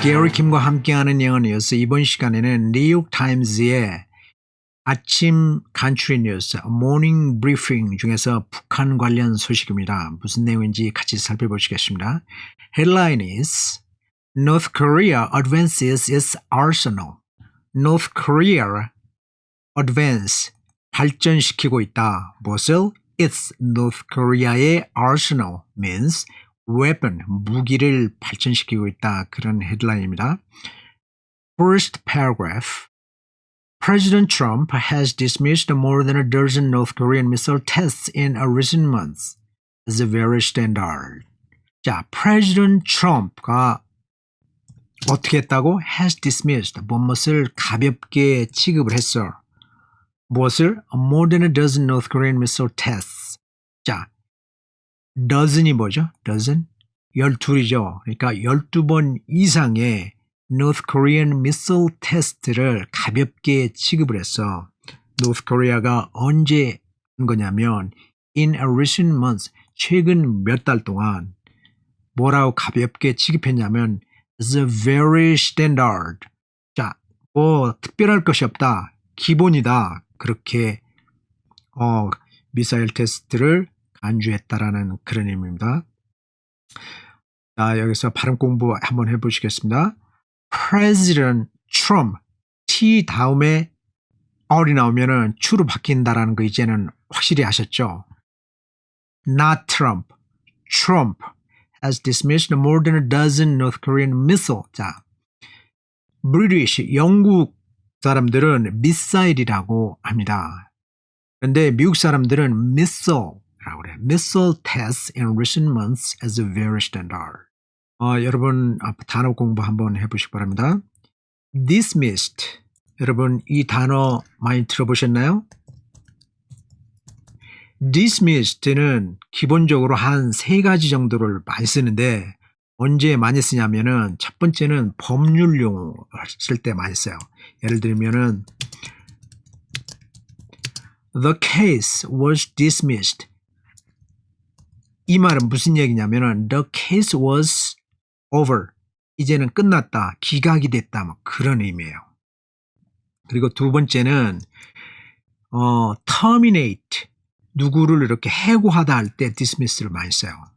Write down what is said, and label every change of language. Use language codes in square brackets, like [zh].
[ko] 게리 킴과 함께하는 영어 뉴스. 이번 시간에는 뉴욕타임즈의 아침 간추리 뉴스, 모닝 브리핑 중에서 북한 관련 소식입니다. 무슨 내용인지 같이 살펴보시겠습니다. [en] Headline is North Korea advances its arsenal. North Korea advance, [ko] 발전시키고 있다. 무엇을? [en] It's North Korea의 arsenal means weapon, [ko] 무기를 발전시키고 있다. 그런 헤드라인입니다. [en] First paragraph. President Trump has dismissed more than a dozen North Korean missile tests in a recent months as a very standard. [ko] 자, President Trump가 어떻게 했다고? [en] has dismissed, [ko] 무엇을 가볍게 취급을 했어. 무엇을? [en] More than a dozen North Korean missile tests. [ko] 자, dozen이 뭐죠? dozen? 12이죠. 그러니까 12번 이상의 [en] North Korean missile test를 [ko] 가볍게 취급을 했어. North Korea가 언제 한 거냐면 [en] in a recent months, [ko] 최근 몇 달 동안 뭐라고 가볍게 취급했냐면 [en] as a very standard. [ko] 자, 뭐 특별할 것이 없다. 기본이다. 그렇게 미사일 테스트를 간주했다라는 그런 의미입니다. 자, 여기서 발음 공부 한번 해보시겠습니다. President Trump, T 다음에 R이 나오면은 Tru로 바뀐다라는 거 이제는 확실히 아셨죠? [en] Not Trump, Trump has dismissed more than a dozen North Korean missile. [ko] 자, British, 영국 사람들은 미사일이라고 합니다. 그런데 미국 사람들은 missile라고 그래요. [en] Missile tests in recent months as a very standard. [ko] 여러분 단어 공부 한번 해보시기 바랍니다. [en] Dismissed. [ko] 여러분 이 단어 많이 들어보셨나요? Dismissed는 기본적으로 한 3가지 정도를 많이 쓰는데 언제 많이 쓰냐면은 첫 번째는 법률 용어 쓸 때 많이 써요. [en] 예를 들면은 The case was dismissed. 이 말은 무슨 얘기냐면은 The case was over. [ko] 이제는 끝났다. 기각이 됐다. 뭐 그런 의미예요. 그리고 두 번째는 terminate. 누구를 이렇게 해고하다 할 때 dismiss를 많이 써요.